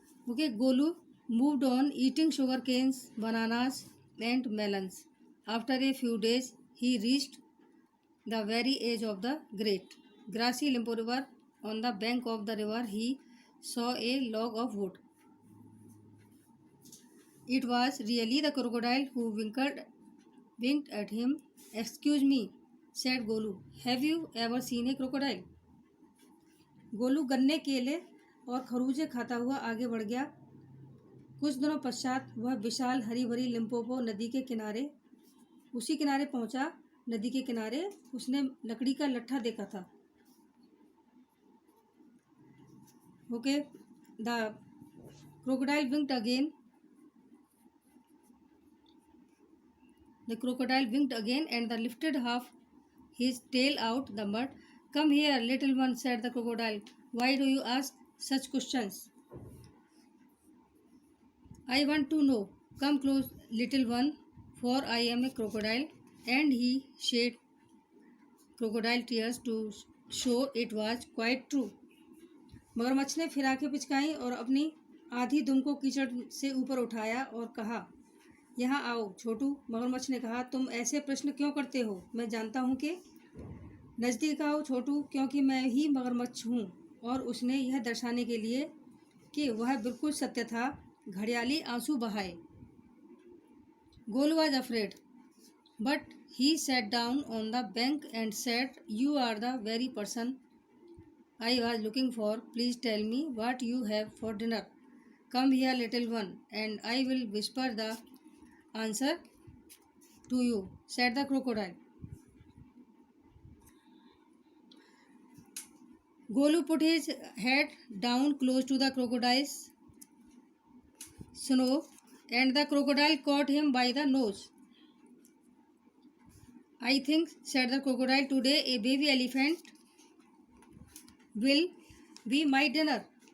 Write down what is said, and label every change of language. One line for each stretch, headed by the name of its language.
English: Okay, Golu moved on eating sugar canes, bananas and melons. After a few days he reached the very edge of the great grassy Limpopo river. On the bank of the river he saw a log of wood. It was really the crocodile who winked at him. Excuse me, said Golu. Have you ever seen a crocodile?
Hindi: Golu गन्ने, केले और खरबूजे खाता हुआ आगे बढ़ गया। कुछ दिनों पश्चात वह विशाल हरी भरी लिम्पोपो नदी के किनारे उसी किनारे पहुंचा। नदी के किनारे उसने लकड़ी का लट्ठा देखा था।
English: Okay, the crocodile winked again. The crocodile winked again and lifted half his tail out the mud. Come here, little one, said the crocodile. Why do you ask such questions? I want to know. Come close, little one, for I am a crocodile. And he shed crocodile tears to show it was quite true.
Hindi: मगरमच्छ ने फिर आंखें पिचकाई और अपनी आधी दुम को कीचड़ से ऊपर उठाया और कहा, यहाँ आओ छोटू। मगरमच्छ ने कहा, तुम ऐसे प्रश्न क्यों करते हो? मैं जानता हूँ कि नज़दीक आओ छोटू, क्योंकि मैं ही मगरमच्छ हूँ। और उसने यह दर्शाने के लिए कि वह बिल्कुल सत्य था, घड़ियाली आंसू बहाए।
English: Golu was afraid but he sat down on the bank and said, you are the very person I was looking for. Please tell me what you have for dinner. Come here little one and I will whisper the answer to you, said the crocodile. Golu put his head down close to the crocodile's snout, and the crocodile caught him by the nose. I think, said the crocodile, today a baby elephant will be my dinner.